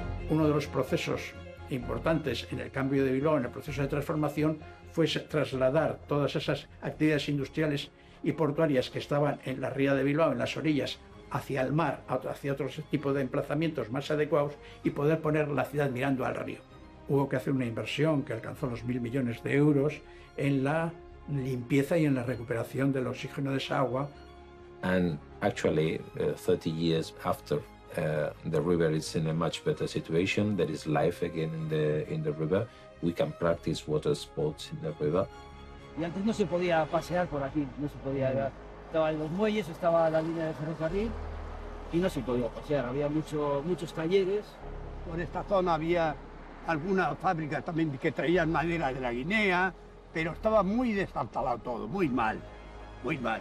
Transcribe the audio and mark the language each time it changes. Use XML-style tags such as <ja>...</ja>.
<es>Uno de los procesos importantes en el cambio de Bilbao, en el proceso de transformación, fue trasladar todas esas actividades industriales y portuarias que estaban en la ría de Bilbao, en las orillas, hacia el mar, hacia otros tipos de emplazamientos más adecuados, y poder poner la ciudad mirando al río. Hubo que hacer una inversión que alcanzó los 1.000 millones de euros en la limpieza y en la recuperación del oxígeno de esa agua.</es> <en>And actually, 30 years after, the river is in a much better situation. There is life again in the river. We can practice water sports in the river.</en> <es>Y antes no se podía pasear por aquí, no se podía. Estaban los muelles, estaba la línea de ferrocarril y no se podía pasear. Había muchos talleres. Por esta zona había algunas fábricas también que traían madera de la Guinea, pero estaba muy destartalado todo, muy mal, muy mal.</es>